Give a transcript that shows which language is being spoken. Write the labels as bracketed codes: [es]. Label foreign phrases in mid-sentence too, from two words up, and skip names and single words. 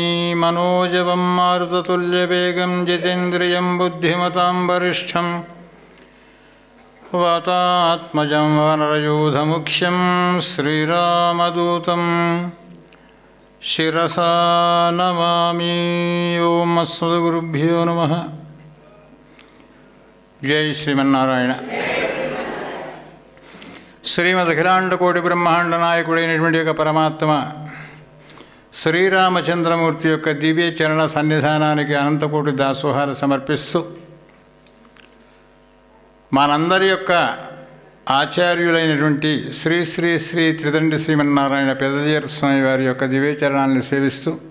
[sa] मनोजवं मारुततुल्यवेगं जितेन्द्रियं बुद्धिमतां वरिष्ठं वातात्मजं वानरयूथमुख्यं श्रीरामदूतं शिरसा नमामि। ओम अस्मद्गुरुभ्यो नमः। जय श्रीमन्नारायण। [te] శ్రీమద్ అఖిలాండకోటి బ్రహ్మాండ నాయకుడైనటువంటి యొక్క పరమాత్మ శ్రీరామచంద్రమూర్తి యొక్క దివ్య చరణ సన్నిధానానికి అనంతకోటి దాసోహాలు సమర్పిస్తూ మనందరి యొక్క ఆచార్యులైనటువంటి శ్రీ శ్రీ శ్రీ త్రిదండి శ్రీమన్నారాయణ పెద్దజీయర స్వామి వారి యొక్క దివ్య చరణాలను సేవిస్తూ